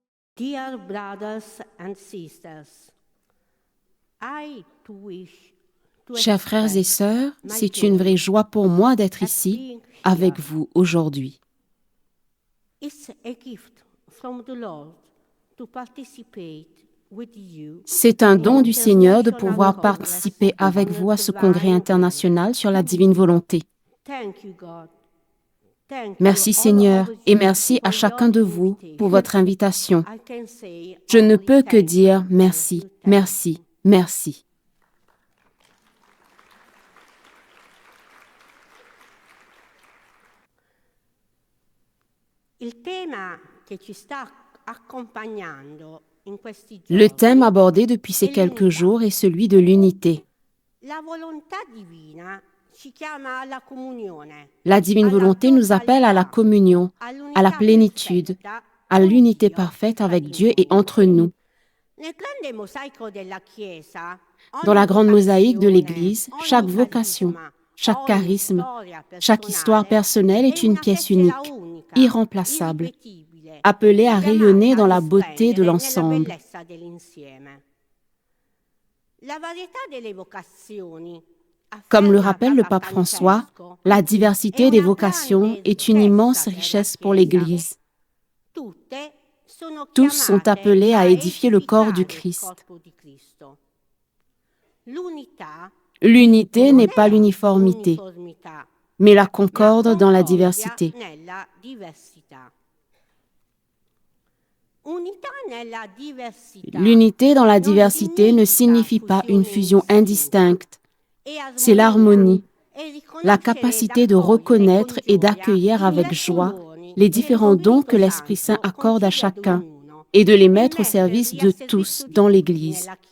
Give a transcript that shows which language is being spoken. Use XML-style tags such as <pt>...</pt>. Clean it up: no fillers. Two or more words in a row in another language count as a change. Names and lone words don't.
<en>Dear brothers and sisters, I too wish to</en> <fr>Chers frères et</fr> <en>express</en> <fr>sœurs,</fr> <en>my</en> <fr>c'est une</fr> <en>joy</en> <fr>vraie joie pour moi d'être</fr> <en>at</en> <fr>ici</fr> <en>being here.</en> <fr>avec vous aujourd'hui.</fr> <en>It's a gift from the Lord to participate with you</en> <fr>C'est un</fr> <en>in</en> <fr>don du Seigneur de</fr> <en>International</en> <fr>pouvoir</fr> <en>Congress</en> <fr>participer avec</fr> <en>on</en> <fr>vous à ce</fr> <en>Divine</en> <fr>congrès</fr> <en>Will.</en> <fr>international sur la divine volonté.</fr> <en>Thank you, God. Thank</en> <fr>Merci</fr> <en>you, all</en> <fr>Seigneur</fr> <en>of</en> <fr>et</fr> <en>you,</en> <fr>merci à</fr> <en>for</en> <fr>chacun</fr> <en>your</en> <fr>de vous pour votre</fr> <en>invitation.</en> <fr>invitation.</fr> <en>I can say</en> <fr>Je ne</fr> <en>only</en> <fr>peux que</fr> <en>thank</en> <fr>dire</fr> <en>you,</en> <fr>merci,</fr> <en>thank you, thank</en> <fr>merci,</fr> <en>you.</en> <fr>merci.</fr> <it>Il tema che ci sta accompagnando in questi</it> <fr>Le thème</fr> <it>giorni</it> <fr>abordé depuis ces</fr> <it>è</it> <fr>quelques</fr> <it>l'unità.</it> <fr>jours est celui de l'unité.</fr> <it>La volontà divina ci chiama alla comunione,</it> <fr>La divine</fr> <it>alla</it> <fr>volonté nous appelle à la</fr> <it>totalità,</it> <fr>communion, à la</fr> <it>all'unità</it> <fr>plénitude,</fr> <it>perfetta</it> <fr>à</fr> <it>con</it> <fr>l'unité</fr> <it>Dio</it> <fr>parfaite</fr> <it>e fra</it> <fr>avec</fr> <it>di</it> <fr>Dieu et</fr> <it>noi.</it> <fr>entre nous.</fr> <it>Nel grande mosaico della Chiesa,</it> <fr>Dans la</fr> <it>ogni</it> <fr>grande mosaïque de</fr> <it>vocazione,</it> <fr>l'Église, chaque</fr> <it>ogni</it> <fr>vocation,</fr> <it>carisma,</it> <fr>chaque</fr> <it>ogni</it> <fr>charisme,</fr> <it>storia</it> <fr>chaque histoire personnelle</fr> <it>è</it> <fr>est une</fr> <it>una</it> <fr>pièce</fr> <it>tessera</it> <fr>unique,</fr> <it>unica,</it> <fr>irremplaçable,</fr> <it>irripetibile,</it> <fr>appelée à rayonner</fr> <it>chiamata</it> <fr>dans</fr> <it>a</it> <fr>la beauté de</fr> <it>risplendere nella</it> <fr>l'ensemble.</fr> <it>bellezza dell'insieme. La varietà delle vocazioni,</it> <fr>Comme le</fr> <it>afferma</it> <fr>rappelle le</fr> <it>Papa</it> <fr>pape François,</fr> <it>Francesco,</it> <fr>la</fr> <it>è</it> <fr>diversité des</fr> <it>una</it> <fr>vocations</fr> <it>grande</it> <fr>est une</fr> <it>ricchezza</it> <fr>immense</fr> <it>per la</it> <fr>richesse pour</fr> <it>Chiesa.</it> <fr>l'Église.</fr> <it>Tutte sono</it> <fr>Tous sont</fr> <it>chiamate</it> <fr>appelés à</fr> <it>a</it> <fr>édifier le corps du</fr> <it>edificare il</it> <fr>Christ.</fr> <it>corpo di Cristo. L'unità</it> <fr>L'unité</fr> <it>non</it> <fr>n'est pas</fr> <it>è</it> <fr>l'uniformité,</fr> <it>uniformità,</it> <fr>mais la</fr> <it>ma</it> <fr>concorde dans la</fr> <it>concordia</it> <fr>diversité.</fr> <it>nella diversità. Unità nella diversità</it> <fr>L'unité dans la</fr> <it>non</it> <fr>diversité ne signifie pas une fusion indistincte. C'est l'harmonie, la capacité de reconnaître et d'accueillir avec joie les différents dons que l'Esprit Saint accorde à chacun et de les mettre au service de tous dans l'Église.</fr>